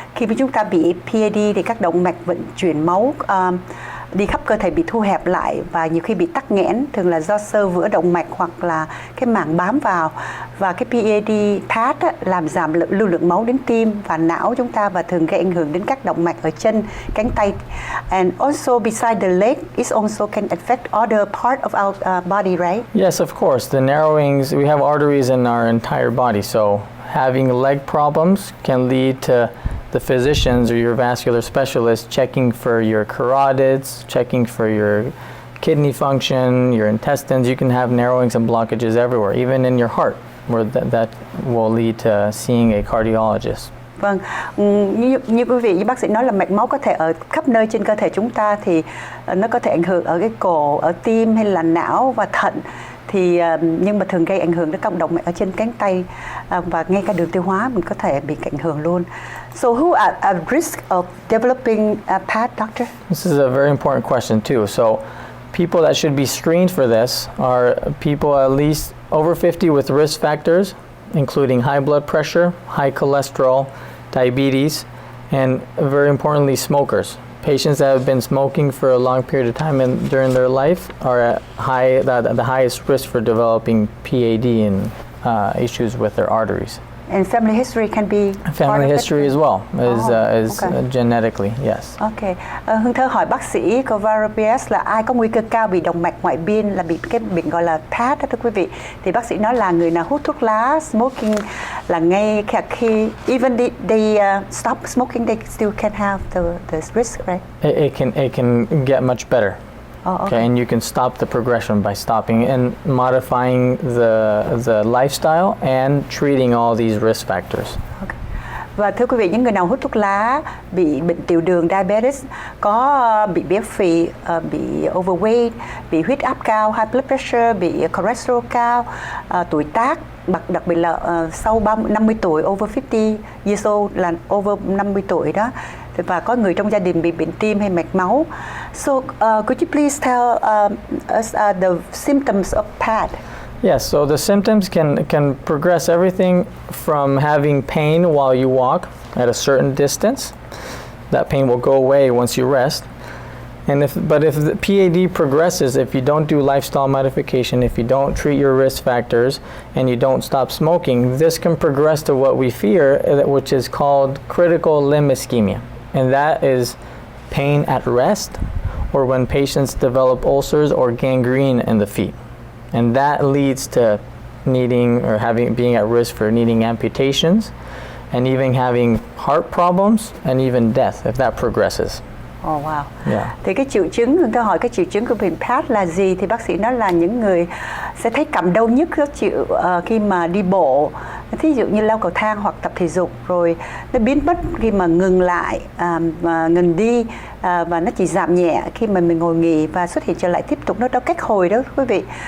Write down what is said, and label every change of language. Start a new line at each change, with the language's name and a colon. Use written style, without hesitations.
Vietnamese: Khi mà chúng ta bị PAD thì các động mạch vận chuyển máu đi khắp cơ thể bị thu hẹp lại, và nhiều khi bị tắc nghẽn, thường là do xơ vữa động mạch hoặc là cái màng bám vào. Và cái PAD làm giảm lưu lượng máu đến tim và não chúng ta, và thường gây ảnh hưởng đến các động mạch ở chân, cánh tay.
English: And also beside the leg, it also can affect other part of our body, right? Yes, of course. The narrowings, we have arteries in our entire body, so having leg problems can lead to the physicians or your vascular specialist checking for your carotids, checking for your kidney function, your intestines. You can have narrowings and blockages everywhere, even in your heart, where that will lead to seeing a cardiologist.
Vietnamese: Vâng, như quý vị, như bác sĩ nói là mạch máu có thể ở khắp nơi trên cơ thể chúng ta, thì nó có thể ảnh hưởng ở cái cổ, ở tim hay là não và thận. Nhưng mà thường gây ảnh hưởng đến các động mạch ở trên cánh tay, và ngay cả đường tiêu hóa mình có thể bị ảnh hưởng luôn.
English: So who are at risk of developing PAD, doctor? This is a very important question too. So people that should be screened for this are people at least over 50 with risk factors, including high blood pressure, high cholesterol, diabetes, and very importantly, smokers. Patients that have been smoking for a long period of time and during their life are at the highest risk for developing PAD and issues with their arteries. And family history can be family history as well is genetically, yes. Okay.
Vietnamese: Hương Thơ hỏi bác sĩ Covarrubias là ai có nguy cơ cao bị động mạch ngoại biên, là bị cái bệnh gọi là PAD đó thưa quý vị. Thì bác sĩ nói là người nào hút thuốc lá, smoking, là ngay khi
English: even they stop smoking, they still can have the risk, right? It can get much better. Okay. And you can stop the progression by stopping and modifying the lifestyle and treating all these risk factors. Okay.
Vietnamese: Và thưa quý vị, những người nào hút thuốc lá, bị bệnh tiểu đường diabetes, có bị béo phì, bị overweight, bị huyết áp cao, high blood pressure, bị cholesterol cao, tuổi tác, đặc biệt là sau 50 tuổi,
English: over 50 years old
Vietnamese: là over 50 tuổi đó, và có người trong gia đình bị bệnh tim hay mạch máu.
English: So could you please tell us the symptoms of PAD? Yes, so the symptoms can progress everything from having pain while you walk at a certain distance. That pain will go away once you rest. And if the PAD progresses, if you don't do lifestyle modification, if you don't treat your risk factors, and you don't stop smoking, this can progress to what we fear, which is called critical limb ischemia. And that is pain at rest, or when patients develop ulcers or gangrene in the feet. And that leads to needing or being at risk for needing amputations, and even having heart problems, and even death if that progresses. Oh wow. Yeah.
Vietnamese: Thì cái triệu chứng, tôi hỏi cái triệu chứng của bệnh PAD là gì, thì bác sĩ nói là những người sẽ thấy cầm đau nhức rất chịu khi mà đi bộ, thí dụ như leo cầu thang hoặc tập thể dục, rồi nó biến mất khi mà ngừng lại, ngừng đi, và nó chỉ giảm nhẹ khi mà mình ngồi nghỉ và xuất hiện trở lại tiếp tục, nó đau cách hồi đó quý vị.